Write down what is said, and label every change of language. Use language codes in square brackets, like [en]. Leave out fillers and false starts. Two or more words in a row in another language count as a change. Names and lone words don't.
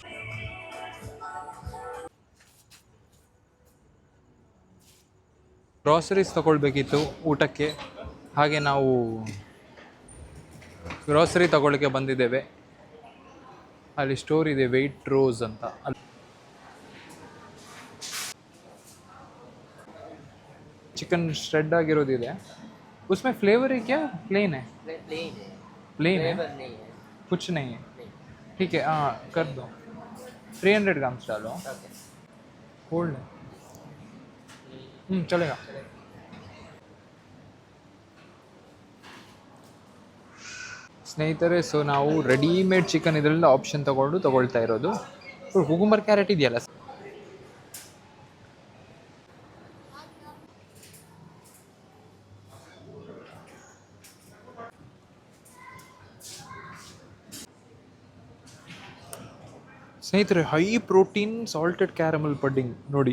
[kn] ಗ್ರಾಸರೀಸ್ ತಗೊಳ್ಬೇಕಿತ್ತು ಊಟಕ್ಕೆ, ಹಾಗೆ ನಾವು ಗ್ರಾಸರಿ ತಗೊಳ್ಳೋಕ್ಕೆ ಬಂದಿದ್ದೇವೆ. ಅಲ್ಲಿ ಸ್ಟೋರ್ ಇದೆ, ವೆಯ್ಟ್ ರೋಸ್ ಅಂತ. ಅಲ್ಲಿ ಚಿಕನ್ श्रेड ಆಗಿರೋದಿದೆ. [hi] उसमें फ्लेवर है क्या? प्लेन है? प्लेन है, कुछ नहीं है. ठीक है, हाँ कर दो. 300 ग्राम्स डालो. कोल्ड है. चलेगा. [kn] ಸ್ನೇಹಿತರೆ, ಸೊ ನಾವು [en] readymade chicken [kn] ಇದರಿಂದ ಆಪ್ಷನ್ ತಗೊಳ್ತಾ ಇರೋದು. [en] cucumber carrot [kn] ಇದೆಯಲ್ಲ ಸ್ನೇಹಿತರೆ, [en] high protein salted caramel pudding [kn] ನೋಡಿ.